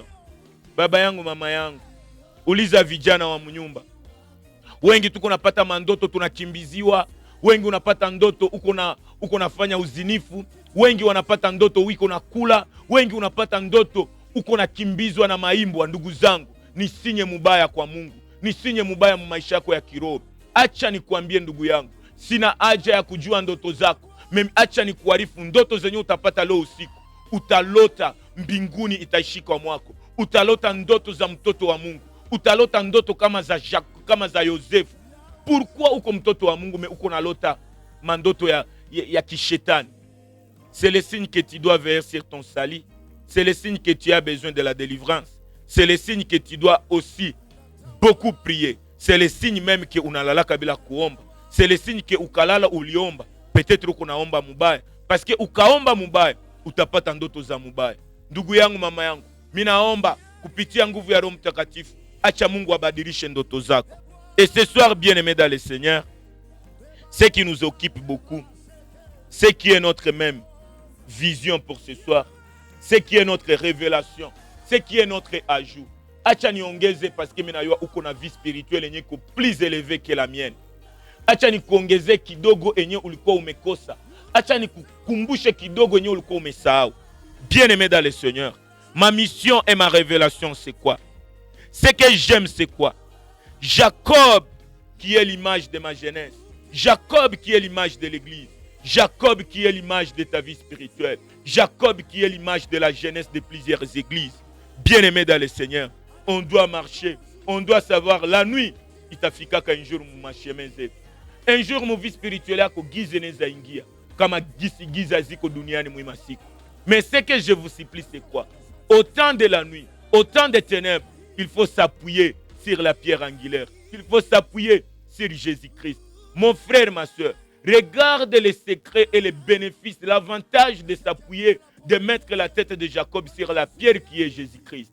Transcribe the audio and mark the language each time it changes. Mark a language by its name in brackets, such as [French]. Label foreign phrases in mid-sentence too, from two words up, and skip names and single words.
[Swahili] Baba yangu, mama yangu, uliza vijana wa mnyumba. Wengi tuko napata mandoto tunakimbiziwa. Wengi unapata ndoto uko nafanya uzinifu. Wengi wanapata ndoto uko na kula. Wengi unapata ndoto uko nakimbizwa na maimbwa. Ndugu zangu, nisinye mubaya kwa Mungu. Nisinye mubaya mu maisha yako ya kiroho. Acha nikuambie ndugu yangu, sina haja ya kujua ndoto zako. Acha nikuarifu ndoto zenye utapata leo usiku. Utalota mbinguni itaishika mwako. Utalota ndoto za mtoto wa Mungu. Utalota ndoto kama za Jacques, kama za Yosefu. Pourquoi uko mtoto wa Mungu mais uko nalota mandoto ya kishetani? [French] C'est le signe que tu dois veiller sur ton salut. C'est le signe que tu as besoin de la délivrance. C'est le signe que tu dois aussi beaucoup prier. C'est le signe même que [Swahili] unalala kabila kuomba. [French] C'est le signe que [Swahili] ukalala uliomba. Peut-être uko naomba mubaya. [French] Parce que [Swahili] ukaomba mubaya, utapata ndoto za mubaya. Ndugu yangu, mama yangu, mimi naomba kupitia nguvu ya Roho Mtakatifu, acha Mungu abadilishe ndoto zako. [French] Et ce soir, bien-aimés dans le Seigneur, ce qui nous occupe beaucoup, ce qui est notre même vision pour ce soir, ce qui est notre révélation, ce qui est notre ajout. [Swahili] Acha niongeze [French] parce que [Swahili] minayua uko na [French] vie spirituelle [Swahili] yenye ko [French] plus élevée que la mienne. [Swahili] Acha nikuongeze kidogo enye ulikuwa umekosa. Acha nikukumbushe kidogo enye ulikuwa umesahau. [French] Bien-aimés dans le Seigneur, ma mission et ma révélation, c'est quoi? Ce que j'aime, c'est quoi? Jacob, qui est l'image de ma jeunesse. Jacob, qui est l'image de l'église. Jacob, qui est l'image de ta vie spirituelle. Jacob, qui est l'image de la jeunesse de plusieurs églises. Bien-aimés dans le Seigneur, on doit marcher. On doit savoir, la nuit, itafika qu'un jour, mon chemin. Un jour, mon vie spirituelle, [Swahili] ako gize neza ingia. Kama giza ziko duniani muimasiku. [French] Mais ce que je vous supplie, c'est quoi? Au temps de la nuit, au temps des ténèbres, il faut s'appuyer sur la pierre angulaire. Il faut s'appuyer sur Jésus-Christ. Mon frère, ma soeur, regarde les secrets et les bénéfices, l'avantage de s'appuyer, de mettre la tête de Jacob sur la pierre qui est Jésus-Christ.